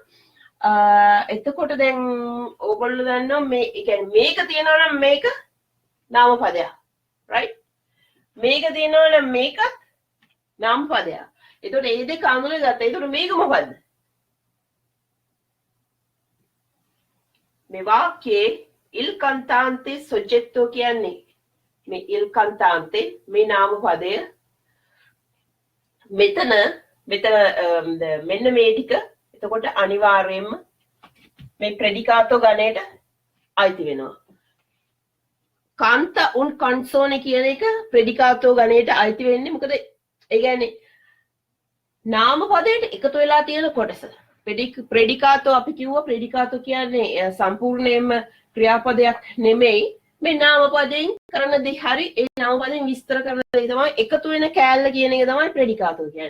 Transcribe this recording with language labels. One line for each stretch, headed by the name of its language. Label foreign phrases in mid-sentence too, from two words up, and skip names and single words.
Sinhala: එතකොට දැන් ඕගොල්ලෝ දන්නවා මේ කියන්නේ මේක තියෙනවා නම් මේක නාම පදයක්. right? මේක තියෙනවා නම් මේකත් නාම පදයක්. එතකොට මේ දෙක අඳුනගත්තා. එතකොට මේක මොකද්ද? මේ වාක්‍යයේ
Italian: il cantante soggetto
Sinhala: කියන්නේ මේ
Italian: il cantante
Sinhala: මේ නාම පදය මෙන්න මේ ටික එතකොට අනිවාර්යයෙන්ම මේ ප්‍රෙඩිකාතෝ ගණයට අයිති වෙනවා.
Italian: canta un canzone
Sinhala: කියන එක ප්‍රෙඩිකාතෝ ගණයට අයිති වෙන්නේ මොකද ඒ කියන්නේ නාම පදයට එකතු වෙලා තියෙන කොටස ප්‍රෙඩිකාතෝ අපි කිව්වා ප්‍රෙඩිකාතෝ කියන්නේ සම්පූර්ණයෙන්ම ක්‍රියාපදයක් නෙමෙයි මේ නාම පදයෙන් කරන දේ හරි ඒ නාම පදයෙන් විස්තර කරන දේ තමයි එකතු වෙන කෑල්ල කියන එක තමයි ප්‍රෙඩිකාතෝ කියන්නේ.